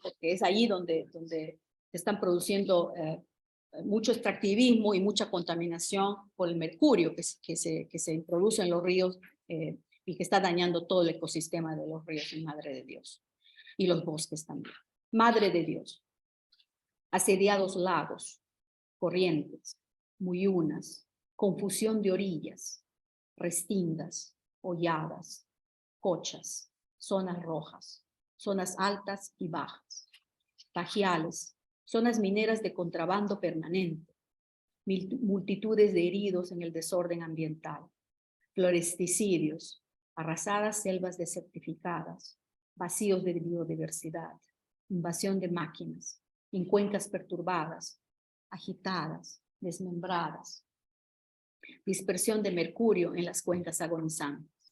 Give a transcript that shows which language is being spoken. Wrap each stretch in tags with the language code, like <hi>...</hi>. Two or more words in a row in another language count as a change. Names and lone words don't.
<es>Porque es ahí donde se están produciendo mucho extractivismo y mucha contaminación por el mercurio que se introduce en los ríos y que está dañando todo el ecosistema de los ríos en Madre de Dios. Y los bosques también. Madre de Dios, asediados lagos, corrientes, muyunas, confusión de orillas, restingas, holladas, cochas, zonas rojas, zonas altas y bajas, tajiales, zonas mineras de contrabando permanente, multitudes de heridos en el desorden ambiental, floresticidios, arrasadas selvas desertificadas, vacíos de biodiversidad, invasión de máquinas, en cuencas perturbadas, agitadas, desmembradas, dispersión de mercurio en las cuencas agonizantes.</es>